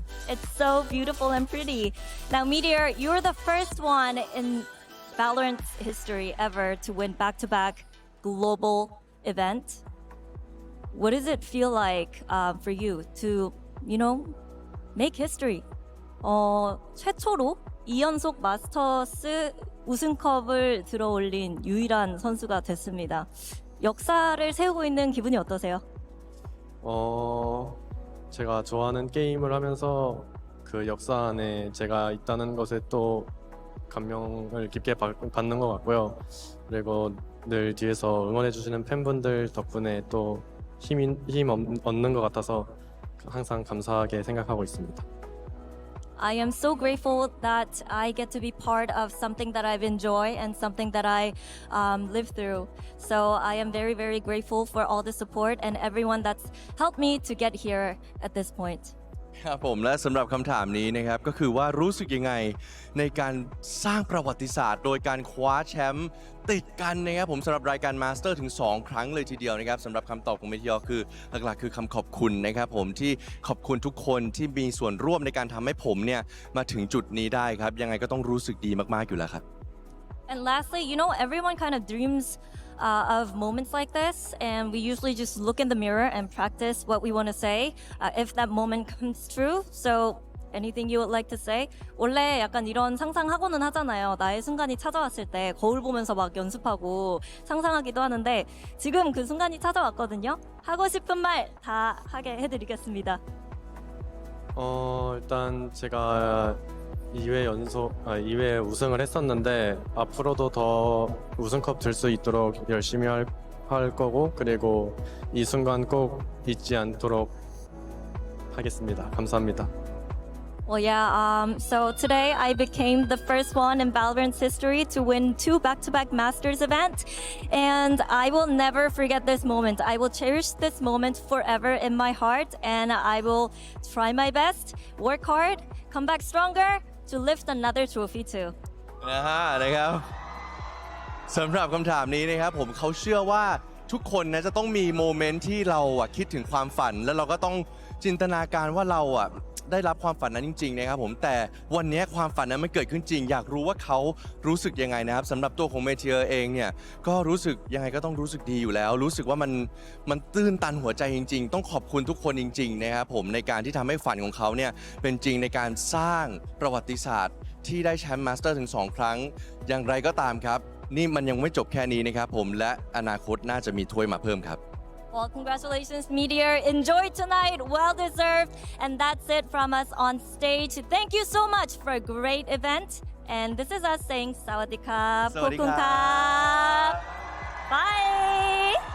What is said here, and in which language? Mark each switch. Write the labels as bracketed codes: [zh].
[en] It's so beautiful and pretty. Now, Meteor, you're the first one in Valorant's history ever to win back-to-back global event. What does it feel like for you to, make history? [ko] 최초로 2연속 마스터스 우승컵을 들어올린 유일한 선수가 됐습니다. 역사를 세우고 있는 기분이 어떠세요? 제가 좋아하는 게임을 하면서 그 역사 안에 제가 있다는 것에 또 감명을 깊게 받는 것 같고요. 그리고 늘 뒤에서 응원해주시는 팬분들 덕분에 또 힘 얻는 것 같아서 항상 감사하게 생각하고 있습니다. [en] I am so grateful that I get to be part of something that I've enjoyed and something that I lived through. So I am very, very grateful for all the support and everyone that's helped me to get here at this point. [th] ครับผมและสำหรับคำถามนี้นะครับก็คือว่ารู้สึกยังไงในการสร้างประวัติศาสตร์โดยการคว้าแชมป์ติดกันนะครับผมสำหรับรายการมาสเตอร์ถึง2ครั้งเลยทีเดียวนะครับสำหรับคำตอบของเมทิออร์คือหลักๆคือคำขอบคุณนะครับผมที่ขอบคุณทุกคนที่มีส่วนร่วมในการทำให้ผมเนี่ยมาถึงจุดนี้ได้ครับยังไงก็ต้องรู้สึกดีมากๆอยู่แล้วครับ [en] And lastly, everyone kind of dreams of moments like this, and we usually just look in the mirror and practice what we want to say if that moment comes true. So anything you would like to say? [ko] 원래 약간 이런 상상하고는 하잖아요. 나의 순간이 찾아왔을 때 거울 보면서 막 연습하고 상상하기도 하는데 지금 그 순간이 찾아왔거든요. 하고 싶은 말 다 하게 해드리겠습니다. 일단 제가 2회 우승을 했었는데 앞으로도 더 우승컵 들 수 있도록 열심히 할 거고 그리고 이 순간 꼭 잊지 않도록 하겠습니다. 감사합니다. [en] Well, yeah, so today I became the first one in Valorant's history to win 2 back-to-back Masters events, and I will never forget this moment. I will cherish this moment forever in my heart, and I will try my best, work hard, come back stronger to lift another trophy too. [th] นะครับสำหรับคำถามนี้นะครับผมเขาเชื่อว่าทุกคนนะจะต้องมีโมเมนต์ที่เราคิดถึงความฝันแล้วเราก็ต้องจินตนาการว่าเราได้รับความฝันนั้นจริงๆนะครับผมแต่วันนี้ความฝันนั้นมันเกิดขึ้นจริงอยากรู้ว่าเขารู้สึกยังไงนะครับสำหรับตัวของเมเทียร์เองเนี่ยก็รู้สึกยังไงก็ต้องรู้สึกดีอยู่แล้วรู้สึกว่ามันตื้นตันหัวใจจริงๆต้องขอบคุณทุกคนจริงๆนะครับผมในการที่ทำให้ฝันของเขาเนี่ยเป็นจริงในการสร้างประวัติศาสตร์ที่ได้แชมป์มาสเตอร์ถึง2ครั้งอย่างไรก็ตามครับนี่มันยังไม่จบแค่นี้นะครับผมและอนาคตน่าจะมีถ้วยมาเพิ่มครับ [en] Well, congratulations, Meteor. Enjoy tonight. Well deserved. And that's it from us on stage. Thank you so much for a great event. And this is us saying Sawadee-kap. Kokum-kap. Bye.